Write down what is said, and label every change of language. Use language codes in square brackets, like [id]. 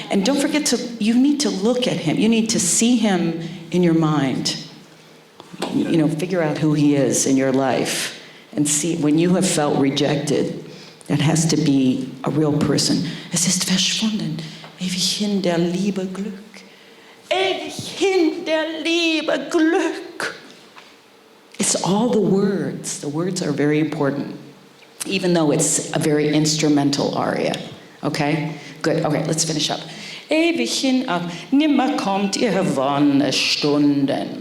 [en] And don't forget you need to look at him. You need to see him in your mind. You know, figure out who he is in your life. And see, when you have felt rejected, that has to be a real person. [de] Es ist verschwunden. Ewig hin der liebe Glück. Ewig hin der liebe Glück. [en] It's all the words. The words are very important, even though it's a very instrumental aria. Okay? Good. Okay, let's finish up. [de] Ewig hinab, nimmer kommt ihr Wonnestunden.